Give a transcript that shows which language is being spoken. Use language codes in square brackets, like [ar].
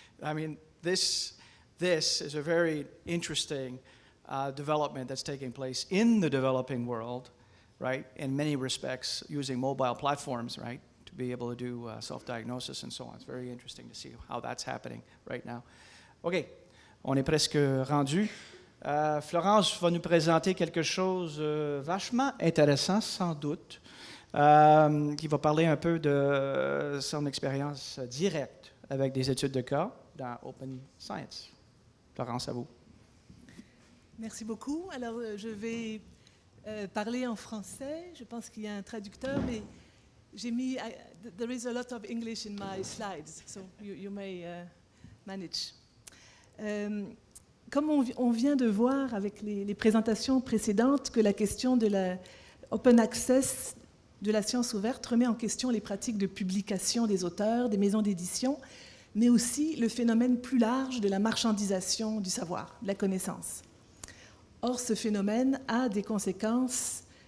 [en] I mean, this is a very interesting development that's taking place in the developing world, right? In many respects, using mobile platforms, right? To be able to do self-diagnosis and so on. It's very interesting to see how that's happening right now. [fr] OK, on est presque rendu. Florence va nous présenter quelque chose vachement intéressant, sans doute, qui va parler un peu de son expérience directe avec des études de cas dans Open Science. Florence, à vous. Merci beaucoup. Alors, je vais parler en français. Je pense qu'il y a un traducteur, mais j'ai mis... [en] there is a lot of English in my slides, so you may manage. [fr] Comme on vient de voir avec les présentations précédentes que la question de la open access de la science ouverte remet en question les pratiques de publication des auteurs, des maisons d'édition, mais aussi le phénomène plus large de la marchandisation du savoir, de la connaissance. Or, ce phénomène a des conséquences